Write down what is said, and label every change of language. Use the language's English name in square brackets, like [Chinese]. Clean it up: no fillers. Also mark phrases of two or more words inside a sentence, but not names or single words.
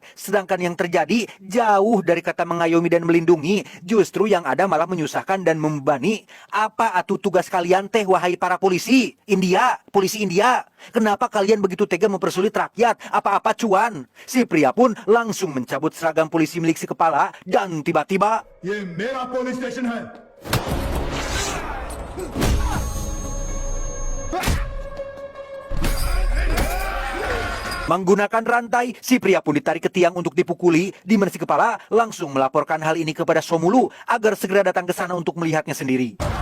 [Indonesian] Sedangkan yang terjadi jauh dari kata mengayomi dan melindungi, justru yang ada malah menyusahkan dan membebani. Apa atu tugas kalian teh, wahai para polisi polisi India? Kenapa kalian begitu tega mempersulit rakyat? Apa-apa cuan? Si pria pun langsung mencabut seragam polisi milik si kepala dan tiba-tiba [Hindi] ये मेरा पुलिस स्टेशन है। [Indonesian] menggunakan rantai, si pria pun ditarik ke tiang untuk dipukuli, di mana si kepala langsung melaporkan hal ini kepada Somulu agar segera datang ke sana untuk melihatnya sendiri.